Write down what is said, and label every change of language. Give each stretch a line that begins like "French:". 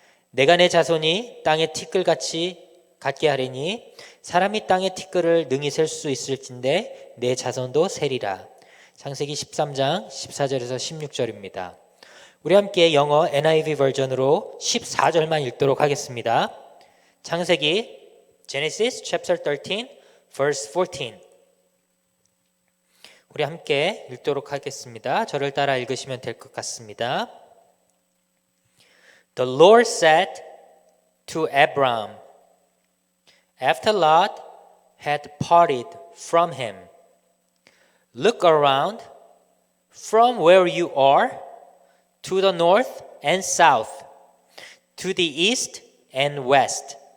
Korean: 내가 내 자손이 땅의 티끌같이 같게 하리니 사람이 땅의 티끌을 능히 셀 수 있을진데 내 자손도 세리라. 창세기 13장 14절에서 16절입니다. 우리 함께 영어 NIV 버전으로 14절만 읽도록 하겠습니다.
English: 창세기 Genesis chapter 13 verse 14.
Korean: 우리 함께 읽도록 하겠습니다. 저를 따라 읽으시면 될 것 같습니다.
English: The Lord said to Abram after Lot had parted from him, look around from where you are to the north and south, to the east and west.